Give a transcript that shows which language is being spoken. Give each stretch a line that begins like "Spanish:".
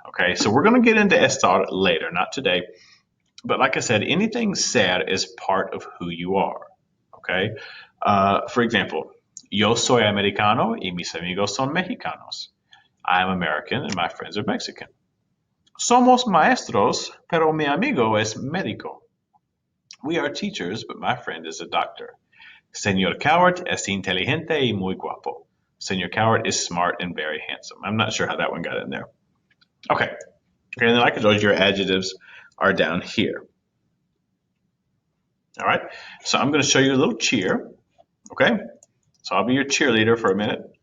English: Okay, so we're going to get into estar later, not today. But like I said, anything ser is part of who you are. Okay, for example,
Spanish: yo soy americano y mis amigos son mexicanos.
English: I am American and my friends are Mexican.
Spanish: Somos maestros, pero mi amigo es médico.
English: We are teachers, but my friend is a doctor.
Spanish: Señor Cowart es inteligente y muy guapo.
English: Señor Cowart is smart and very handsome. I'm not sure how that one got in there. Okay, and then like I told you, your adjectives are down here. All right, so I'm going to show you a little cheer. Okay, so I'll be your cheerleader for a minute.